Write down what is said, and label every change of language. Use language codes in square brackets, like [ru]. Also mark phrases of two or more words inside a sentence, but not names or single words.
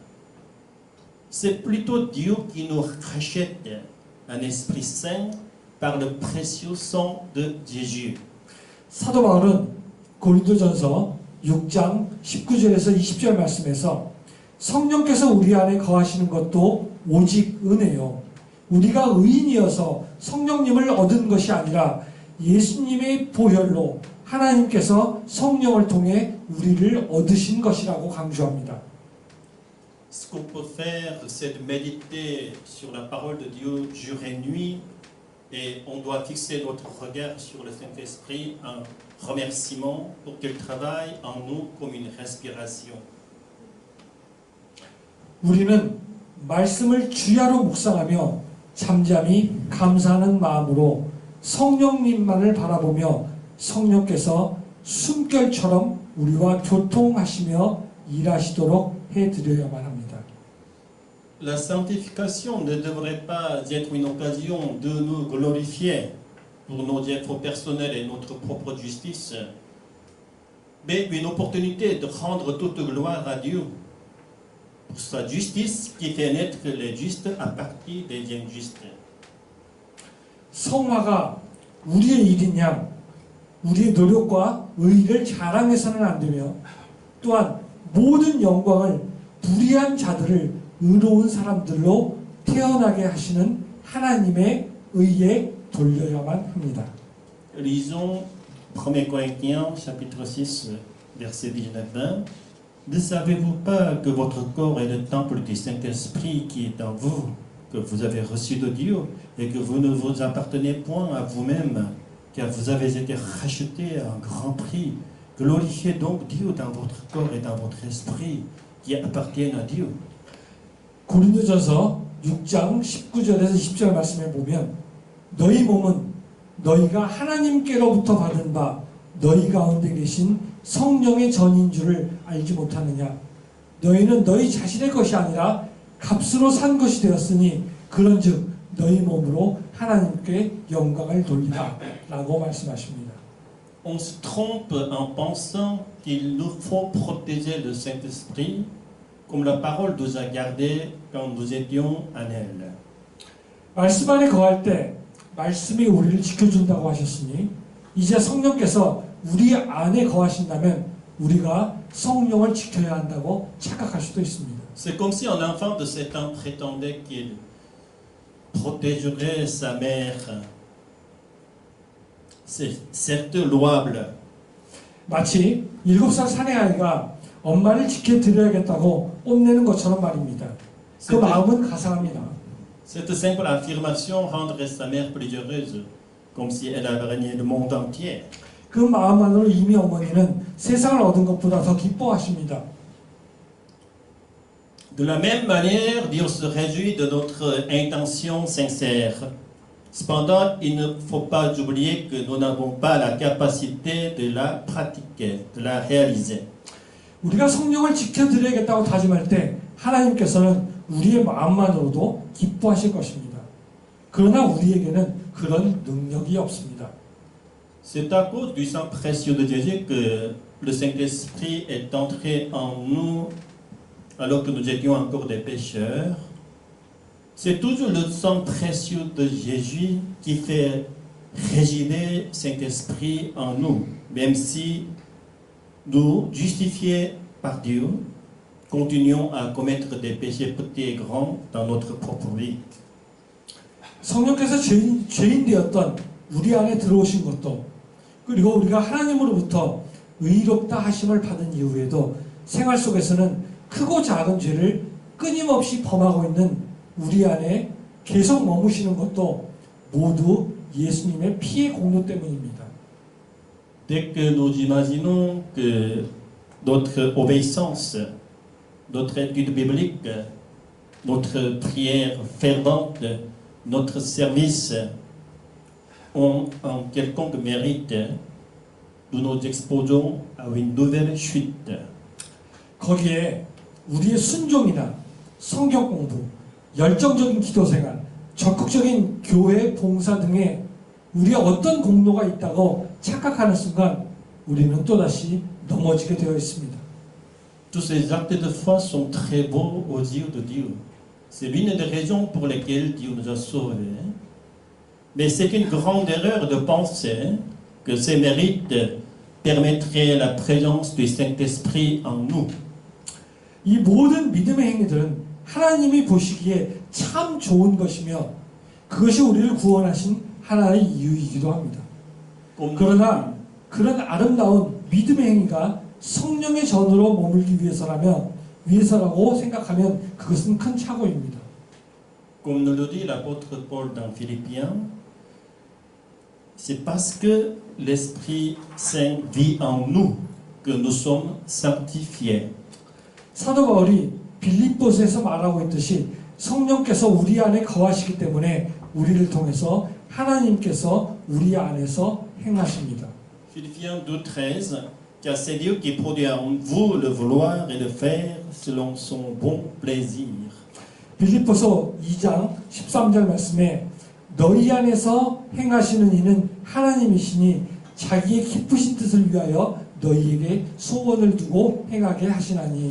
[fr] C'est plutôt Dieu qui nous rachète un Esprit Saint par le précieux sang de Jésus. [ko] 사도 바울은 고린도전서 6장 19절에서 20절 말씀에서 성령께서 우리 안에 거하시는 것도 오직 은혜요. 우리가 의인이어서 성령님을 얻은 것이 아니라 예수님의 보혈로 하나님께서 성령을 통해 우리를 얻으신 것이라고 강조합니다. [fr] Ce qu'on peut faire, c'est de méditer sur la parole de Dieu jour et nuit, et on doit fixer notre regard sur le Saint-Esprit en remerciement pour qu'il travaille en nous comme une respiration. [ko] 우리는 말씀을 주야로 묵상하며 잠잠히 감사하는 마음으로 성령님만을 바라보며 성령께서 숨결처럼 우리와 교통하시며 일하시도록 해드려야만 합니다. [fr] La sanctification ne devrait pas être une occasion de nous glorifier pour nos efforts personnels et notre propre justice, mais une opportunité de rendre toute gloire à Dieu pour sa justice qui fait naître les justes à partir des injustes. [ko] 성화가 우리의 일인 양 우리의 노력과 의의를 자랑해서는 안 되며 또한 모든 영광을 불의한 자들을 의로운 사람들로 태어나게 하시는 하나님의 의에 돌려야만 합니다. [fr] Lisons 1 Corinthiens chapitre 6 verset 19-20. Ne savez-vous pas que votre corps est le temple du Saint-Esprit qui est en vous, que vous avez reçu de Dieu, et que vous ne vous appartenez point à vous-même, car vous avez été rachetés à un grand prix. Glorifiez donc Dieu dans votre corps et dans votre esprit, qui appartiennent à Dieu. [ko] 고린도전서 6장 19절에서 20절 말씀에 보면 너희 몸은 너희가 하나님께로부터 받은 바 너희 가운데 계신 성령의 전인 줄을 알지 못하느냐. 너희는 너희 자신의 것이 아니라 값으로 산 것이 되었으니 그런즉 너희 몸으로 하나님께 영광을 돌리라 라고 말씀하십니다. [fr] On se trompe en pensant qu'il nous faut protéger le Saint-Esprit comme la parole nous a gardés quand nous étions en elle. [ko] 말씀 안에 거할 때 말씀이 우리를 지켜준다고 하셨으니 이제 성령께서 우리 안에 거하신다면 우리가 성령을 지켜야 한다고 착각할 수도 있습니다. [fr] C'est comme si un enfant de 7 ans prétendait qu'il protégerait sa mère. C'est certes louable. [ko] 마치 7살 사내 아이가 엄마를 지켜드려야겠다고 뽐내는 것처럼 말입니다. 그 마음은 가상합니다. [fr] Cette simple affirmation rendrait sa mère plus heureuse, comme si elle avait régné le monde entier. [ko] 그 마음만으로 이미 어머니는 세상을 얻은 것보다 더 기뻐하십니다. [fr] De la même manière, Dieu se réjouit de notre intention sincère. Cependant, il ne faut pas oublier que nous n'avons pas la capacité de la pratiquer, de la réaliser. [ko] 우리가 성령을 지켜드려야겠다고 다짐할 때 하나님께서는 우리의 마음만으로도 기뻐하실 것입니다. 그러나 우리에게는 그런 능력이 없습니다. [fr] C'est à cause du sang précieux de Jésus que le Saint-Esprit est entré en nous alors que nous étions encore des pécheurs. C'est toujours le sang précieux de Jésus qui fait résider Saint-Esprit en nous, même si nous, justifiés par Dieu, continuons à commettre des péchés petits et grands dans notre propre vie. [ko] 성령께서 죄인 되었던 우리 안에 들어오신 것도, 그리고 우리가 하나님으로부터 의롭다 하심을 받은 이후에도 생활 속에서는 크고 작은 죄를 끊임없이 범하고 있는 우리 안에 계속 머무시는 것도 모두 예수님의 피의 공로 때문입니다. [fr] Dès que nous imaginons que notre obéissance, notre étude biblique, notre prière fervente, notre service ont un quelconque mérite, nous nous exposons à une nouvelle chute. [ko] 거기에 우리의 순종이나 성경 공부, 열정적인 기도 생활, 적극적인 교회 봉사 등에 우리의 어떤 공로가 있다고 착각하는 순간 우리는 또다시 넘어지게 되어 있습니다. [fr] Tous ces actes de foi sont très beaux aux yeux de Dieu. C'est l'une des raisons pour lesquelles Dieu nous a sauvés. Mais c'est une grande erreur de penser que ces mérites permettraient la présence du Saint-Esprit en nous. [ko] 이 모든 믿음의 행위들은 하나님이 보시기에 참 좋은 것이며 그것이 우리를 구원하신 하나의 이유이기도 합니다. 그러나 그런 아름다운 믿음의 행위가 성령의 전으로 머물기 위해서라고 생각하면 그것은 큰 착오입니다. [fr] Comme nous le dit l'apôtre Paul dans Philippiens, c'est parce que l'Esprit Saint vit en nous que nous sommes sanctifiés. [ko] 사도 바울이 빌립보서에서 말하고 있듯이 성령께서 우리 안에 거하시기 때문에 우리를 통해서 하나님께서 우리 안에서 행하십니다. [fr] Philippiens 2,13, car c'est Dieu qui produit en vous le vouloir et le faire selon son bon plaisir. [ko] 빌립보서 2장 13절 말씀에 너희 안에서 행하시는 이는 하나님이시니 자기의 기쁘신 뜻을 위하여 너희에게 소원을 두고 행하게 하시나니.